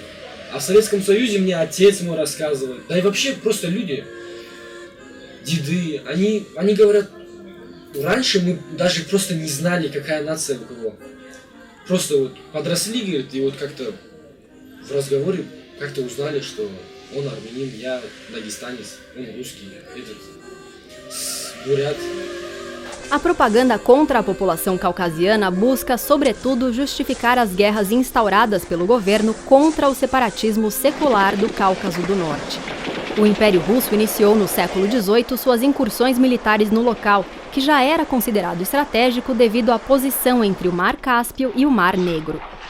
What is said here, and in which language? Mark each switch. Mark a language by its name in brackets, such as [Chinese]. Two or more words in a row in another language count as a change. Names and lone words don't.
[Russian] А в Советском Союзе мне отец мой рассказывает, да и вообще просто люди, деды, они говорят, раньше мы даже просто не знали, какая нация у кого. Просто подросли, говорит, и как-то в разговоре как-то узнали, что он армянин, я дагестанец, он русский, этот бурят. [Portuguese] A propaganda contra a população caucasiana busca, sobretudo, justificar as guerras instauradas pelo governo contra o separatismo secular do Cáucaso do Norte. O Império Russo iniciou no século XVIII suas incursões militares no local, que já era considerado estratégico devido à posição entre o Mar Cáspio e o Mar Negro.